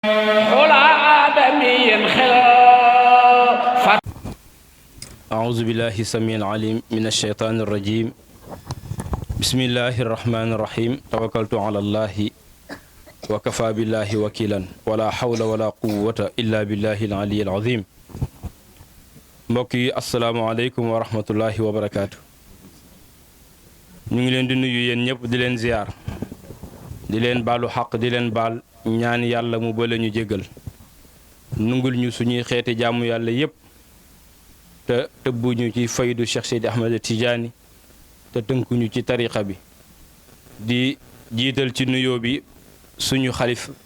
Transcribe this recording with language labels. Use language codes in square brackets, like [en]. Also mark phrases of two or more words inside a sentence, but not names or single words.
[ar] أعوذ بالله السميع العليم من الشيطان الرجيم بسم الله الرحمن الرحيم توكلت على الله وكفى بالله وكيلا ولا حول ولا قوة إلا بالله العلي العظيم [wo] mbokk yi [ar] السلام عليكم ورحمة الله وبركاته [wo] ñu ngi leen di nuyu yéen ñëpp di leen ziyaar di leen baalu xaq di leen baal ñaan yàlla mu bale ñu jéggal nungul ñu suñuy xeeti jaamu yàlla yépp te tëbbuñu ci faydu Cheikh Seydi Ahmed Tidiane te tënkuñu ci tariqa bi di jiital ci nuyoo bi suñu xalif